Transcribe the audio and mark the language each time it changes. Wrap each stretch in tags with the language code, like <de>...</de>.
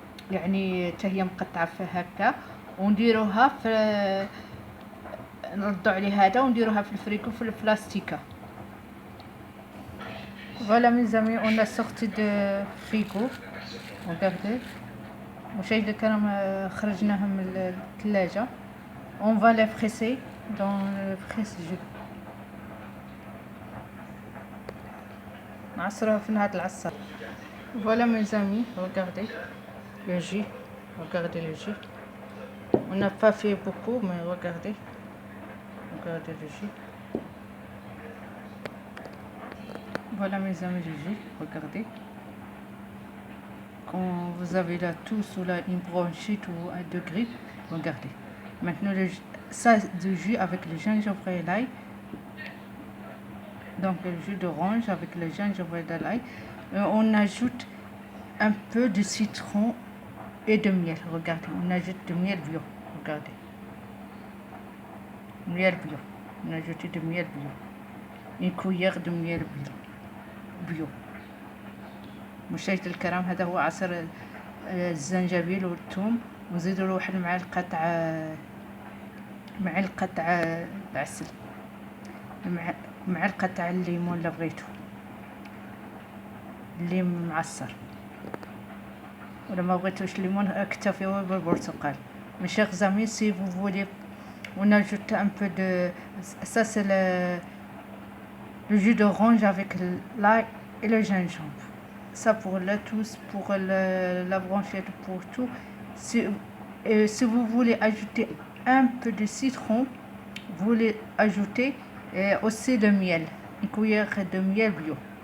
<ar>يعني حتى هي مقطعة في هكا، ونديروها في نردو عليها هذا ونديروها في الفريكو في البلاستيكه.</ar> <fr>Voilà mes amis, on a sorti de frigo. Regardez.</fr> <ar>مشاهدي الكرام، خرجناها من الثلاجة.</ar> <fr>On va les presser dans le presse-jus.</fr> <ar>نعصروها في هذا العصار.</ar> <fr>Voilà mes amis, regardez le jus. Regardez le jus. On n'a pas fait beaucoup, mais regardez. Regardez le jus. Voilà mes amis, le jus, regardez. Quand vous avez là tout sous une bronchite ou un degré, regardez. Maintenant, ça du jus avec le gingembre et l'ail. Donc le jus d'orange avec le gingembre et l'ail. On ajoute un peu de citron et de miel. Regardez, on ajoute du miel bio. Regardez. Miel bio. On a ajouté du miel bio. Une cuillère de miel bio.</fr> <ar>مشاهدي الكرام، هذا هو عصير الزنجبيل والثوم، ونزيدوا له واحد معلقة تاع العسل، معلقة تاع الليمون اللي بغيتو، الليم معصر، ولا ما بغيتوش الليمون اكتفيوا بالبرتقال.</ar> <fr>Mes chers amis, si vous voulez, on ajoute un peu de ça, c'est le jus d'orange avec l'ail et le gingembre. ça pour le tous, pour la branchette, pour tout. Si vous voulez ajouter un peu de citron, vous voulez ajouter aussi de miel, une cuillère de miel bio.</fr>